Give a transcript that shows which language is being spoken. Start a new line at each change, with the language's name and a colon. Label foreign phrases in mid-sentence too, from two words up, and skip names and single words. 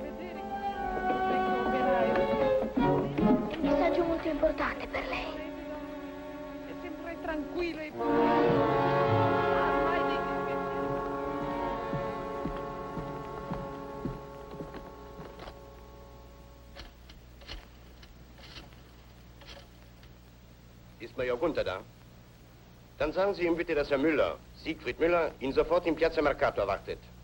Italian: Un messaggio molto importante per lei. È sempre tranquillo e...
German: Ist Major Gunther da? Dann sagen Sie ihm bitte, dass Herr Müller, Siegfried Müller, ihn sofort im Piazza Mercato erwartet.